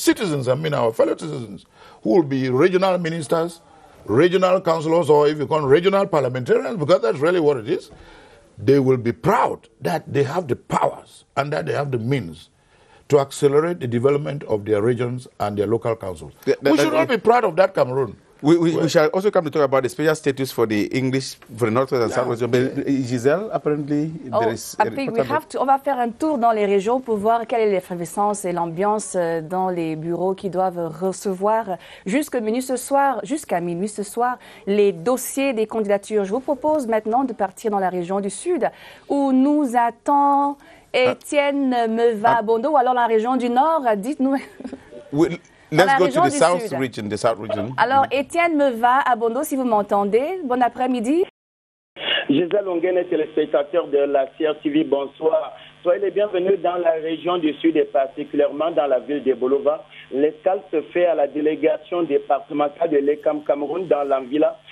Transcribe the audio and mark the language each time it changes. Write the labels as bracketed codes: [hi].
[en] Citizens, I mean our fellow citizens, who will be regional ministers, regional councillors, or if you call them regional parliamentarians, because that's really what it is, they will be proud that they have the powers and that they have the means to accelerate the development of their regions and their local councils. We should all be proud of that, Cameroon. We shall also come to talk about the special status for the English, for the Northwest and Southwest. But Giselle, apparently, there is... [fr] On va faire un tour dans les régions pour voir quelle est l'effervescence et l'ambiance dans les bureaux qui doivent recevoir jusqu'à minuit ce soir, les dossiers des candidatures. Je vous propose maintenant de partir dans la région du Sud, où nous attend Étienne Meva-Bondo, ou alors la région du Nord. Dites-nous... [en] Let's go to the South region. [fr] Alors, Étienne Meva-Bondo, si vous m'entendez, bon après-midi. Gisèle Onguène, téléspectateur de la CRTV, bonsoir. Soyez les bienvenus dans la région du Sud et particulièrement dans la ville de Bolova. L'escale se fait à la délégation départementale de l'ECAM Cameroun dans l'Anvila.